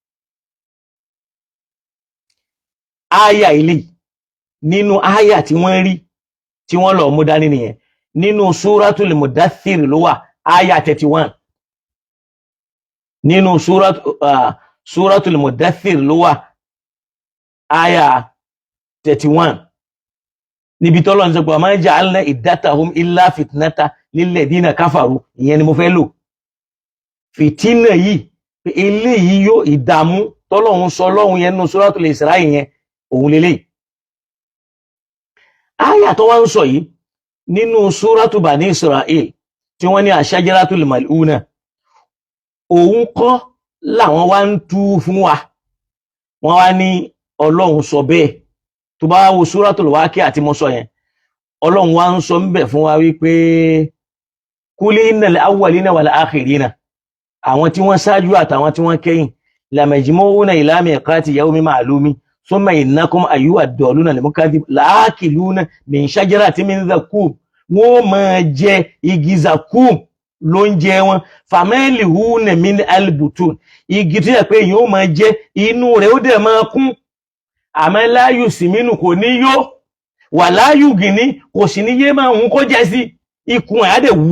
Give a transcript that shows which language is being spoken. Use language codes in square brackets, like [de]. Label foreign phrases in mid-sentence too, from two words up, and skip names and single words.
[yo] aya ilé nínú aya tí wọ́n rí tí wọ́n lọ mú dání nìyẹn nínú Suratul Mudaththir ló wà aya 31 nínú Suratul Mudaththir ló wà aya 31 níbi tọ́lọ́ ń sọ pé [ar] ما جعلنا عدتهم إلا فتنة للذين كفروا [yo] ìyẹn ni mo fẹ́ lò fìtínà yìí eléyìí yóò ìdààmú tọ́lọ́hun sọ lọ́hun yẹn nínú Suratul Isra yẹn òun lélẹ́yìí. Àyà tó wá ń sọ yìí nínú Suratu Bani Israel tí wọ́n ní Ashajaratul Mal'una, òun kọ́ làwọn wá ń tú fún wa, wọ́n wá ní Ọlọ́run sọ bẹ́ẹ̀. Tó bá wo Suratul Waqi'a àti mo sọ yẹn, Ọlọ́run wá ń sọ ń bẹ̀ fún wa wípé [ar] قل إن الأولين والآخرين, [yo] àwọn tí wọ́n ṣáájú àtàwọn tí wọ́n kẹ́yìn, [ar] لمجموعون إلى ميقات يوم معلوم ثم إنكم أيها الضالون المكذبون لآكلون من شجر من زقوم, [yo] wọ́n máa jẹ igi zaqqum ló ń jẹ wọn, [ar] فمالئون من البطون, [yo] igi tó yẹ pé èyàn ó máa jẹ inú rẹ̀ ó dẹ̀ máa kún, àmọ́ [ar] لا يسمن [yo] kò ní yó, [ar] ولا يغني [yo] kò sì ní yé máa ń kó jẹ sí ikùn ẹ̀ á dẹ̀ wú.